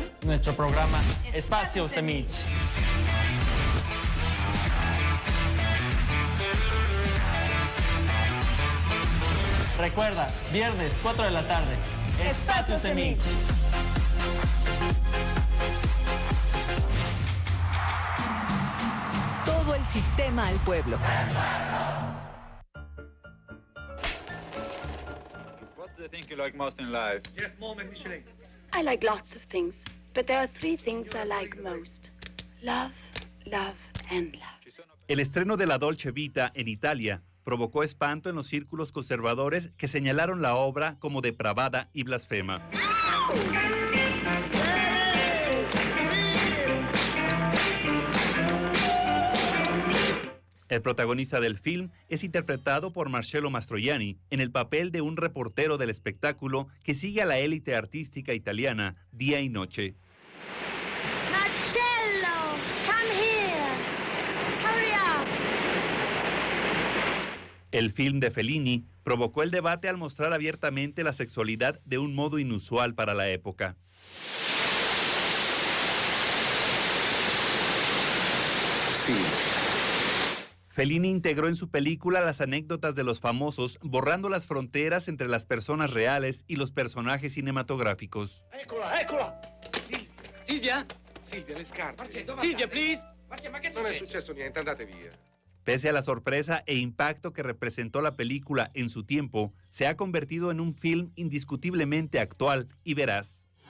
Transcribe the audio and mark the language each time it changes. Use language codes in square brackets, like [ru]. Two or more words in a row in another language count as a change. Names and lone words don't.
[es] nuestro programa Espacio Semich. Recuerda, viernes 4 de la tarde, Espacio Semich. Todo el sistema al pueblo. [en] The thing you like most in life? I like lots of things, but there are 3 things I like most. Love, love, and love. [es] El estreno de La Dolce Vita en Italia provocó espanto en los círculos conservadores que señalaron la obra como depravada y blasfema. El protagonista del film es interpretado por Marcello Mastroianni en el papel de un reportero del espectáculo que sigue a la élite artística italiana día y noche. [en] Marcello, come here. Hurry up. [es] El film de Fellini provocó el debate al mostrar abiertamente la sexualidad de un modo inusual para la época. Sí. Fellini integró en su película las anécdotas de los famosos, borrando las fronteras entre las personas reales y los personajes cinematográficos. [it] Eccola, eccola! Silvia? Silvia, le scarpe. [en] Silvia, please! [it] Non è successo niente, andate via. [es] Pese a la sorpresa e impacto que representó la película en su tiempo, se ha convertido en un film indiscutiblemente actual y veraz.